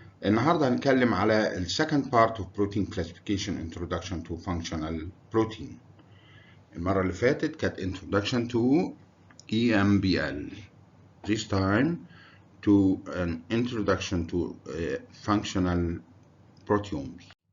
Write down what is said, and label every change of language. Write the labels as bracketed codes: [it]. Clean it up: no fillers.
[ar] النهارده هنتكلم على ال [en] second part of protein classification introduction to functional protein. [ar] المرة اللي فاتت كانت [en] introduction to EMBL. This time to an introduction to functional proteomics.